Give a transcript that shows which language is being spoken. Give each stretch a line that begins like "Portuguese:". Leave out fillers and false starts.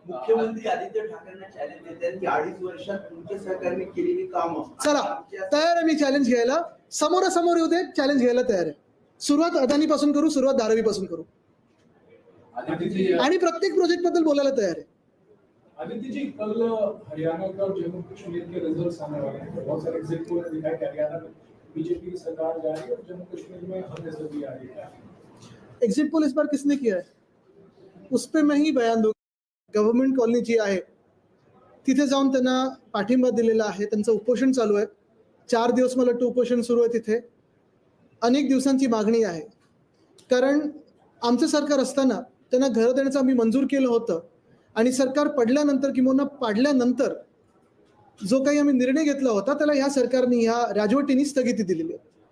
Marathi: मुख्यमंत्री आदित्य ठाकरेंना चॅलेंज देतात की 2.5 वर्षात तुमच्या सरकारने केलेली कामं, चला तयार आहे मी चॅलेंज घ्यायला, समोरासमोर येऊ दे, चॅलेंज घ्यायला तयार आहे। सुरुवात अदानी पासून करू, सुरुवात धारावी पासून करू, आणि प्रत्येक प्रोजेक्ट बद्दल बोलायला तयार आहे।
Hindi: आदित्य जी, कल हरियाणा का और जम्मू कश्मीर के रिजल्ट्स आने वाले हैं, बहुत सारे एग्जिट पोल दिखाई कि हरियाणा में बीजेपी की सरकार जा रही है और जम्मू कश्मीर में हमने आ रही है। एग्जिट पोल इस बार किसने किया है उस पर मैं ही बयान दूंगा।
Marathi: गव्हर्नमेंट कॉलनी जी आहे तिथे जाऊन त्यांना पाठिंबा दिलेला आहे, त्यांचं उपोषण चालू आहे, 4 दिवस मला वाटतं उपोषण सुरू आहे। तिथे अनेक दिवसांची मागणी आहे, कारण आमचं सरकार असताना त्यांना घर देण्याचं आम्ही मंजूर केलं होतं, आणि सरकार पडल्यानंतर किंवा पाडल्यानंतर जो काही आम्ही निर्णय घेतला होता त्याला ह्या सरकारने, ह्या राजवटीने स्थगिती दिलेली आहे।